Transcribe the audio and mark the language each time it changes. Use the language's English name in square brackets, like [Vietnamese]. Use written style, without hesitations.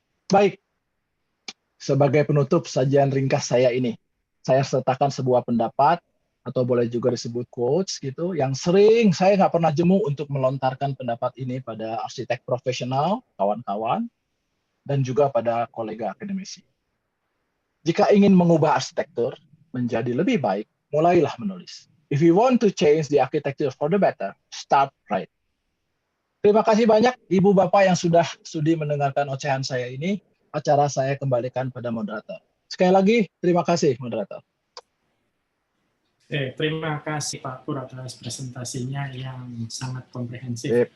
[Indonesian] Baik, sebagai penutup sajian ringkas saya ini, saya sertakan sebuah pendapat atau boleh juga disebut quotes gitu, yang sering saya nggak pernah jemu untuk melontarkan pendapat ini pada arsitek profesional, kawan-kawan, dan juga pada kolega akademisi. Jika ingin mengubah arsitektur menjadi lebih baik, mulailah menulis. [English] If you want to change the architecture for the better, start right. [Indonesian] Terima kasih banyak Ibu Bapak yang sudah sudi mendengarkan ocehan saya ini. Acara saya kembalikan pada moderator. Sekali lagi, terima kasih moderator. Terima kasih Pak Pur atas presentasinya yang sangat komprehensif.